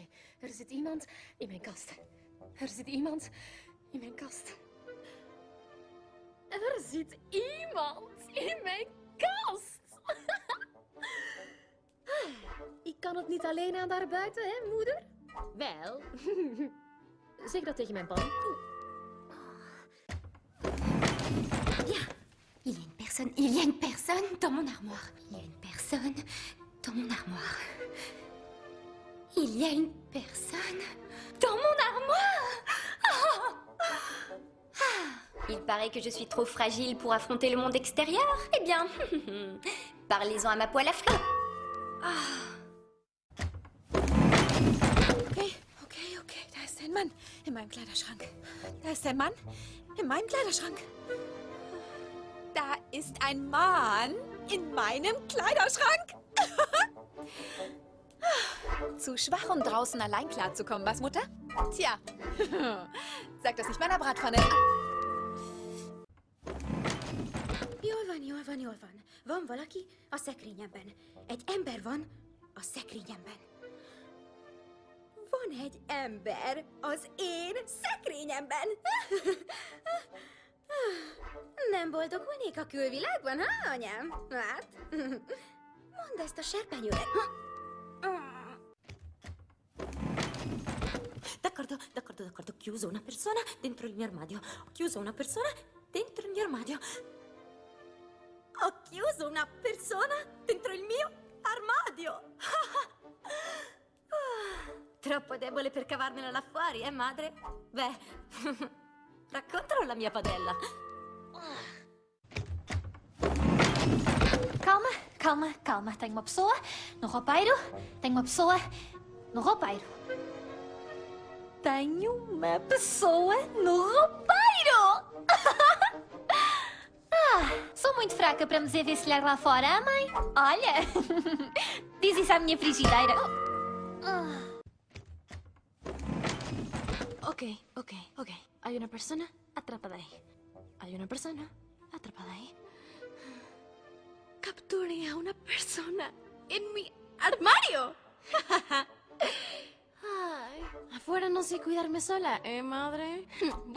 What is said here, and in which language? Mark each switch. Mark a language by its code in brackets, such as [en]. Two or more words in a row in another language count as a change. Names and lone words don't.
[nl] Er zit iemand in mijn kast. Er zit iemand in mijn kast. Er zit iemand in mijn kast. Ik kan het niet alleen aan daar buiten, hè, moeder? Wel, zeg dat tegen mijn pan. [fr] Bien. Il y a une personne dans mon armoire. Il y a une personne dans mon armoire. Il y a une personne dans mon armoire. Il paraît que je suis trop fragile pour affronter le monde extérieur. Eh bien, parlez-en à ma poêle à frire. [de] Okay. Da ist ein Mann in meinem Kleiderschrank. Da ist ein Mann in meinem Kleiderschrank. Da ist ein Mann in meinem Kleiderschrank. Zu schwach, um draußen allein klarzukommen, was, Mutter? Tja, sag das nicht meiner Bratpfanne. [hu] Jól van. Van valaki a szekrényemben. Egy ember van a szekrényemben. Van egy ember az én szekrényemben. Nem boldogulnék a külvilágban, ha, anyám? Hát, mondd ezt a serpenyőnek. [it] D'accordo. Ho chiuso una persona dentro il mio armadio. Ho chiuso una persona dentro il mio armadio. Ho chiuso una persona dentro il mio armadio. Troppo debole per cavarmela là fuori, madre? Beh, raccontalo alla mia padella. Calma. [pt] Tenho uma pessoa no roupeiro. Tenho uma pessoa no roupeiro. Tenho uma pessoa no roupeiro! Sou muito fraca para me desenvencilhar lá fora, mãe. Olha, diz isso à minha frigideira. Ok. [es] Hay una persona atrapada ahí. Capturé a una persona en mi armario. Ay, afuera no sé cuidarme sola, ¿eh, madre?